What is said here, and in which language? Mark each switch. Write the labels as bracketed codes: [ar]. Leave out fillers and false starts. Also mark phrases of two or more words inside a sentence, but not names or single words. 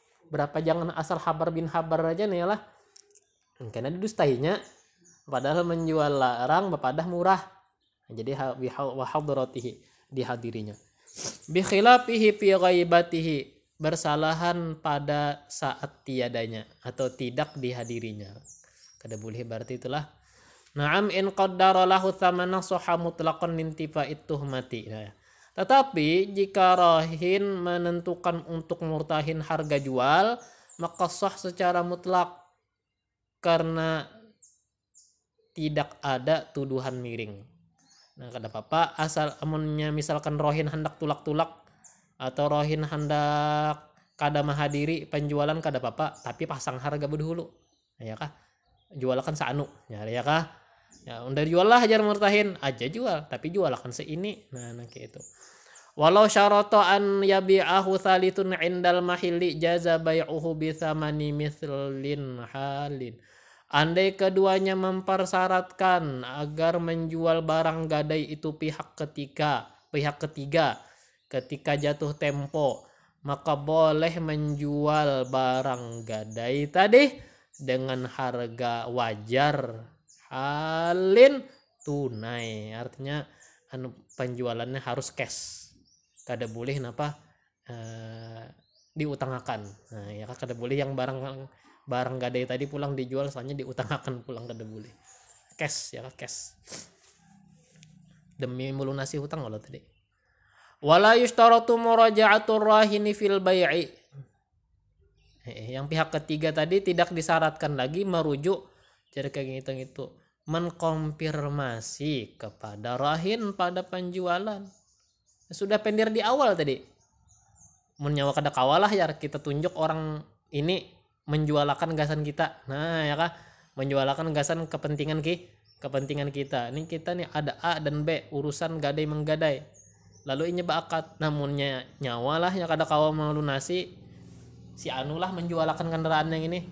[bjn] Berapa jangan asal habar bin habar aja nih lah. Karena didustainya padahal menjual larang bepadah murah. Jadi [ar] وبحضرته [bjn] dihadirinya. [ar] بخلافه في غيبته, [id] bersalahan pada saat tiadanya atau tidak dihadirinya. [bjn] Kada boleh berarti itulah. [ar] نعم إن قدّر له ثمنا صحّ مطلقا لانتفاء التهمة. [id] Nah, tetapi jika rahin menentukan untuk murtahin harga jual, maka sah secara mutlak karena tidak ada tuduhan miring. [bjn] Nah, kada apa-apa asal amunnya misalkan rohin hendak tulak-tulak atau rohin hendak kada mahadiri penjualan kada apa-apa, tapi pasang harga dulu. Ya kah? Jualkan seanu. Ya kah? Ya, udah jual lah ajar murtahin aja jual, tapi jualkan seini. Nah, kayak itu. [ar] ولو شرطا أن يبيعه ثالث عند المحل جاز بيعه بثمن مثل حال. [id] Andai keduanya mempersyaratkan agar menjual barang gadai itu pihak ketiga ketika jatuh tempo, maka boleh menjual barang gadai tadi dengan harga wajar halin tunai, artinya penjualannya harus cash, [bjn] kada boleh diutangakan. Nah, ya kada boleh yang barang gadai tadi pulang dijual soalnya diutangakan pulang, kada boleh. Cash ya cash demi melunasi hutang kalau tadi. [ar] ولا يشترط مراجعة الراهن في البيع, [id] yang pihak ketiga tadi tidak disyaratkan lagi merujuk jadi kayak gitu mengkonfirmasi kepada rahin pada penjualan. [bjn] Sudah pendir di awal tadi. Menyawa kada kawalah ya kita tunjuk orang ini menjualakan gasan kita. Nah, ya kah? Menjualakan gasan kepentingan kita. Ini kita nih ada A dan B, urusan gadai menggadai. Lalu ini akad, namunnya nyawalah yang kada kawa melunasi si anulah menjualakan kendaraan yang ini.